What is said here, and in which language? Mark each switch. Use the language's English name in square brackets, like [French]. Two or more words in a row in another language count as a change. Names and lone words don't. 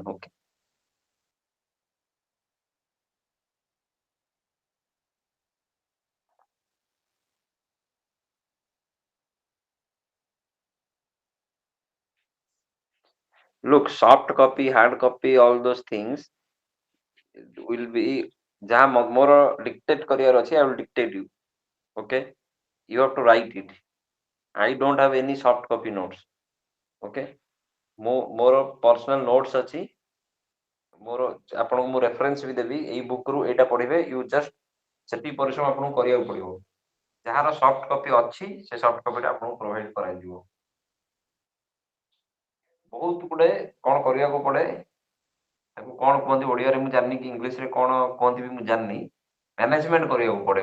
[English] Okay. Look, soft copy, hard copy, all those things will be [Odia] ଯାହା ମୋର dictate କରିବାର ଅଛି, [English] I will dictate you. Okay, you have to write it. I don't have any soft copy notes. Okay, ମୋର personal notes ଅଛି. [Odia] ମୋର ଆପଣଙ୍କୁ ମୁଁ ରେଫରେନ୍ସ ବି ଦେବି, ଏଇ ବୁକ୍ ରୁ ଏଇଟା ପଢିବେ, [English] you just [Odia] ସେତିକି ପରିଶ୍ରମ ଆପଣଙ୍କୁ କରିବାକୁ ପଡିବ. ଯାହାର [English] soft copy [Odia] ଅଛି ସେ [English] soft copy [Odia] ଆପଣଙ୍କୁ ପ୍ରୋଭାଇଡ କରାଯିବ. ବହୁତ ଗୁଡେ କଣ କରିବାକୁ ପଡେ, ତାକୁ କଣ କୁହନ୍ତି ଓଡିଆରେ ମୁଁ ଜାଣିନି, କି ଇଂଲିଶରେ କଣ କୁହନ୍ତି ବି ମୁଁ ଜାଣିନି, ମ୍ୟାନେଜମେଣ୍ଟ କରିବାକୁ ପଡେ.